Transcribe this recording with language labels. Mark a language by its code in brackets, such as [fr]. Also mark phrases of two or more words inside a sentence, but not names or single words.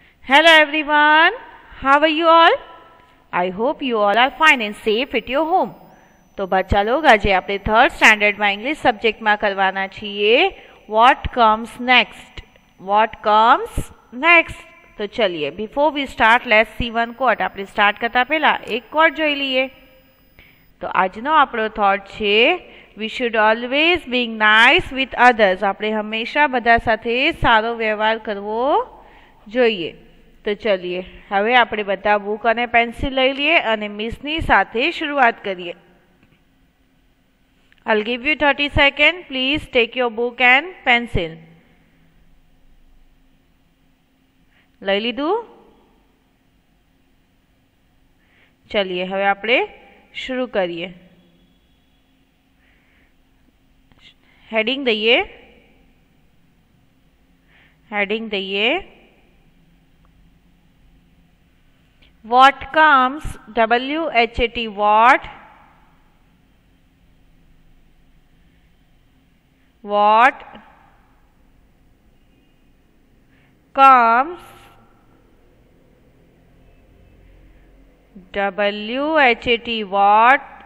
[en] Hello everyone, how are you all? I hope you all are fine and safe at your home. [hi] तो बच्चा लोग आज આપણે [en] third standard [hi] में [en] English subject [hi] में करवाना છીએ [en] what comes next [hi] तो चलिए [en] before we start let's see one quote [gu] આપણે સ્ટાર્ટ કરતા પહેલા એક કોટ જોઈ લઈએ તો આજનો આપણો થોટ છે [en] we should always being nice with others [gu] આપણે હંમેશા બધા સાથે સારો વ્યવહાર કરવો જોઈએ તો ચલિए હવે આપણે બધા બુક અને પેન્સિલ લઈ લઈએ અને મિસની સાથે શરૂઆત કરીએ [en] I'll give you 30 seconds. Please take your book and pencil. [gu] લઈ લીધું ચલિए હવે આપણે શરૂ કરીએ હેડિંગ દઈએ [en] What comes WHAT what comes WHAT what